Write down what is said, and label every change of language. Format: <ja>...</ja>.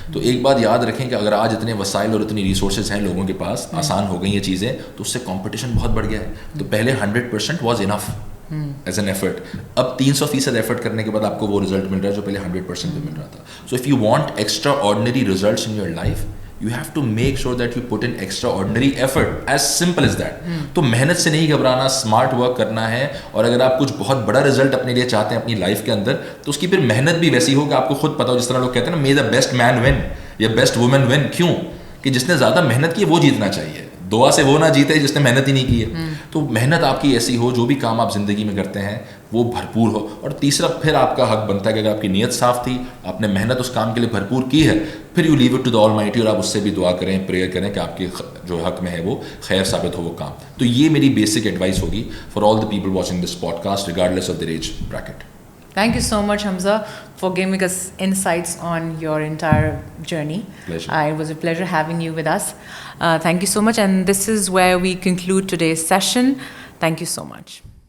<ur>تو ایک بات یاد رکھیں کہ اگر آج اتنے وسائل اور اتنی ریسورسز ہیں لوگوں کے پاس, آسان ہو گئی یہ چیزیں, تو اس سے کمپٹیشن بہت بڑھ گیا ہے. تو پہلے 100% was enough as an effort. اب 300% ایفرٹ کرنے کے بعد آپ کو وہ رزلٹ مل رہا ہے جو پہلے 100% پہ مل رہا تھا.</ur> <en>So if you want extraordinary results in your life, you have to make sure that you put in extraordinary effort, as simple as that.</en> <ur>تو محنت سے نہیں گھبرانا, اسمارٹ ورک کرنا ہے, اور اگر آپ کچھ بہت بڑا رزلٹ اپنے لیے چاہتے ہیں اپنی لائف کے اندر, تو اس کی پھر محنت بھی ویسی ہو کہ آپ کو خود پتا ہو. جس طرح لوگ کہتے ہیں نا,</ur> <en>may the best man win</en> <ur>یا بیسٹ وومن ون. کیوں کہ جس نے زیادہ محنت کی وہ جیتنا چاہیے, دعا سے وہ نہ جیتے جس نے محنت ہی نہیں کی ہے. تو محنت آپ کی ایسی ہو, جو بھی کام آپ زندگی میں کرتے ہیں وہ بھرپور ہو. اور تیسرا پھر آپ کا حق بنتا ہے کہ اگر آپ کی نیت صاف تھی, آپ نے محنت اس کام کے لیے بھرپور کی ہے, پھر</ur> <en>you leave it to the almighty,</en> <ur>اور آپ اس سے بھی دعا کریں, پریئر کریں کہ آپ کے جو حق میں ہے وہ خیر ثابت ہو وہ کام. تو یہ میری بیسک ایڈوائس ہوگی</ur> <en>for all the people watching this podcast regardless of their</en> <ur>age bracket.</ur> <en>Thank you so much, Hamza, for giving us insights on your entire journey. Pleasure. It was a pleasure having you with us. Thank you so much. And this is where we conclude today's session. Thank you so much.</en>